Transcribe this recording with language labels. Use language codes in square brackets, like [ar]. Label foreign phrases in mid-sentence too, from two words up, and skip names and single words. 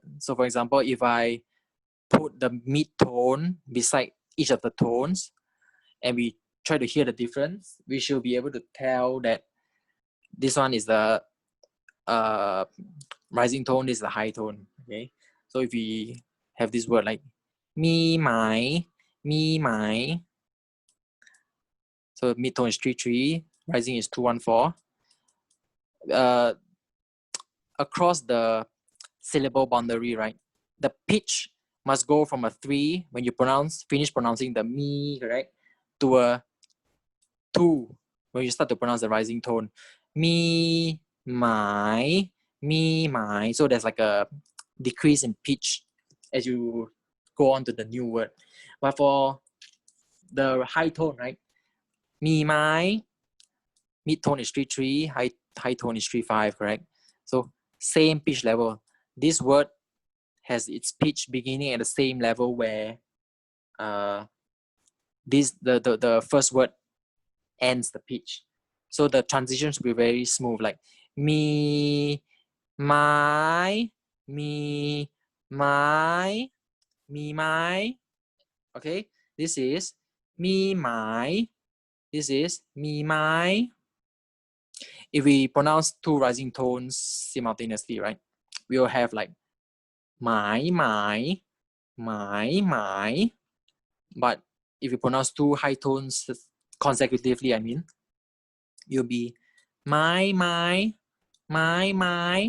[en] So for example, if I put the mid tone beside each of the tones and we try to hear the difference, we should be able to tell that this one is the rising tone, this is the high tone. Okay, so if we have this word like [th] mi mai, [en] so mid tone is 3-3, rising is 2-1-4. Across the syllable boundary, right, the pitch must go from a 3 when you finish pronouncing the mi, correct, to a 2 when you start to pronounce the rising tone. [th] Mi mai. [en] So there's like a decrease in pitch as you go on to the new word. But for the high tone, right, [th] mi mai, [en] mid tone is 3-3, high tone is 3-5, correct? So same pitch level. This word has its pitch beginning at the same level where the first word ends the pitch. So the transition should be very smooth, like [th] mi mai, mi mai, mi mai. [en] Okay, this is [th] mi mai. [en] This is [th] mi mai. [en] If we pronounce two rising tones simultaneously, right, we will have like [th] mai mai, mai mai. [en] But if you pronounce two high tones consecutively, I mean, you'll be [th] mai mai, mai mai.